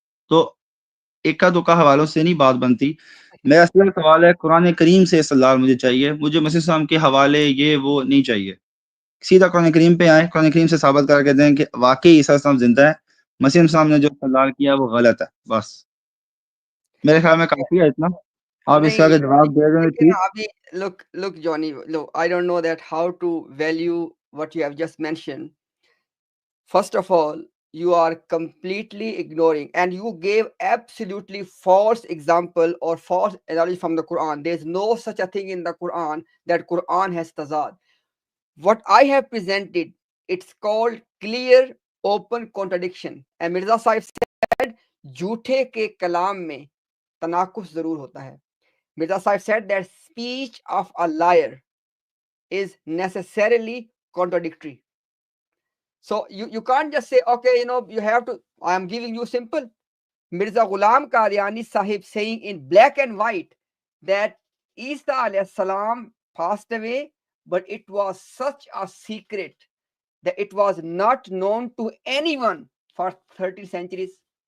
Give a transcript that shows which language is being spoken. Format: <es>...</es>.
<ur>تو اکا دکا حوالوں سے نہیں بات بنتی. میرا اصل سوال ہے قرآن کریم سے استدلال مجھے چاہیے، مجھے مسیح السلام کے حوالے یہ وہ نہیں چاہیے. سیدھا قرآن کریم پہ آئیں، قرآن کریم سے ثابت کر کے دیں کہ واقعی عیسیٰ السلام زندہ ہے، مسیح السلام نے جو استدلال کیا وہ غلط ہے. بس میرے خیال میں کافی ہے اتنا. آپ اس کا جواب دے دیں ٹھیک.</ur> <en>Look Johnny, look, I don't know that how to value what you have just mentioned. First of all, you are completely ignoring, and you gave absolutely false example or false analogy from the Quran. There is no such a thing in the Quran that Quran has tazad. What I have presented, it's called clear open contradiction, and Mirza Sahib said</en> <ur>جھوٹے کے کلام میں تناقض ضرور ہوتا ہے.</ur> <en>Mirza Sahib said that speech of a liar is necessarily contradictory. So you can't just say, okay, you have to, I am giving you simple. Mirza Ghulam Qadiani Sahib saying in black and white that Isa alayhi salam passed away, but it was such a secret that it was not known to anyone for 13 centuries.</en>